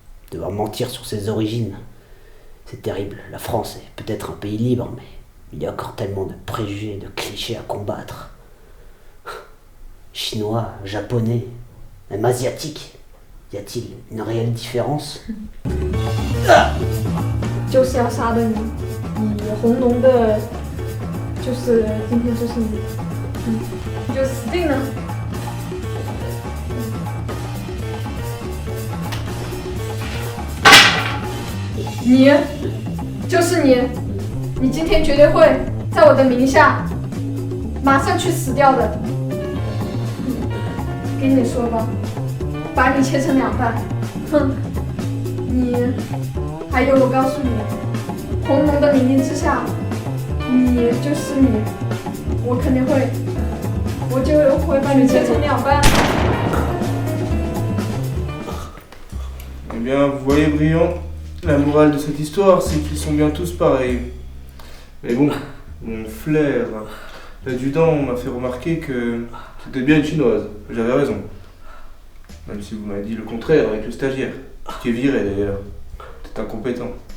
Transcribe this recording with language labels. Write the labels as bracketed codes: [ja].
[fr] Devoir mentir sur ses origines. C'est terrible. La France est peut-être un pays libre, mais il y a encore tellement de préjugés, de clichés à combattre. Chinois, japonais, même asiatiques. Y a-t-il une réelle différence? [zh] 就是要杀了你，你红龙的，就是今天就是你，你就死定了。你，就是你，你今天绝对会在我的名下马上去死掉的。跟你说吧，把你切成2半，哼，你。还有，我告诉你，红龙的命令之下，你就是你，我肯定会，我就会把你切成2半。 [fr] Eh bien, vous voyez, Brillant, la morale de cette histoire, c'est qu'ils sont bien tous pareils. Mais bon, mon flair, l'adjudant m'a fait remarquer que c'était bien une chinoise. J'avais raison. Même si vous m'avez dit le contraire avec le stagiaire, qui est viré d'ailleurs. T'es incompétent.